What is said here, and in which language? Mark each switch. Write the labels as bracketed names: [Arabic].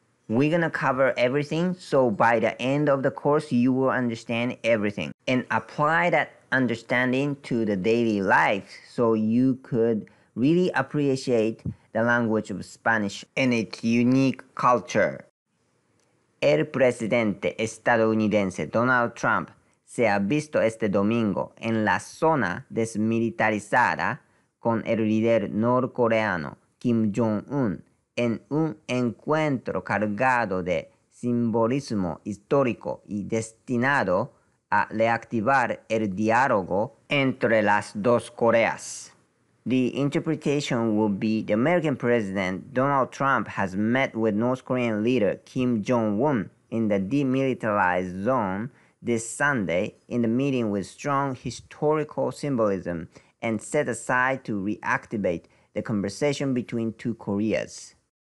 [English] We're gonna cover everything, so by the end of the course, you will understand everything and apply that understanding to the daily life so you could really appreciate the language of Spanish and its unique culture. [Spanish] El presidente estadounidense Donald Trump se ha visto este domingo en la zona desmilitarizada con el líder norcoreano Kim Jong Un en un encuentro cargado de simbolismo histórico y destinado a reactivar el diálogo entre las dos Coreas. [English] The interpretation will be the American President Donald Trump has met with North Korean leader Kim Jong Un in the demilitarized zone this Sunday in the meeting with strong historical symbolism and set aside to reactivate the conversation between two Koreas.